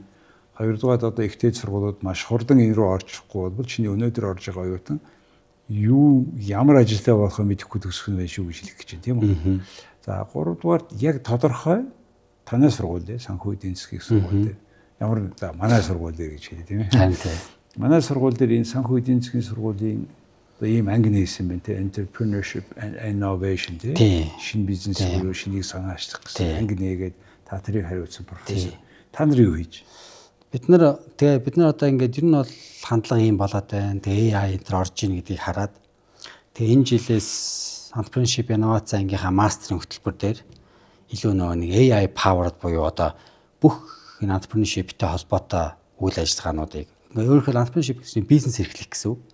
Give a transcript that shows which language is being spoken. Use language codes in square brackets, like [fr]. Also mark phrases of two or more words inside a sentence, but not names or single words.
[mn] Хоёрдугаар одоо ихтэй сургуулиуд маш хурдан энэ рүү орчихгүй бол чиний өнөөдөр орж байгаа оюутан ямар ажилтаа болохоо мэдэхгүй төгсөх нь байх шүү гэж хэлэх гэж байна тийм үү. За гуравдугаар яг тодорхой танай сургууль санхүү эдийн засгийн сургууль дээр ямар манай сургууль дээр гэж хэлээ тийм ээ. Манай сургууль дээр энэ санхүү эдийн засгийн сургуулийн ийм анги нээсэн байна те [en] entrepreneurship and innovation [mn] те шинэ бизнес буюу шинийг санаачлах гэсэн анги нээгээд та тэрийг хариуцсан профессор. Та нар юу хийж? Бид нар одоо ингээд ер нь бол хандлага ийм болоод байна. Тэгээ AI энэ орж ийн гэдгийг хараад тэгээ энэ жилээс entrepreneurship инновац ангийнхаа мастерын хөтөлбөр дээр илүү нөгөө нэг [en] AI powered [mn] буюу одоо бүх энэ entrepreneurship-тэй холбоотой үйл ажиллагаануудыг өөрөөр entrepreneurship гэсэн бизнес эрхлэх гэсэн үг.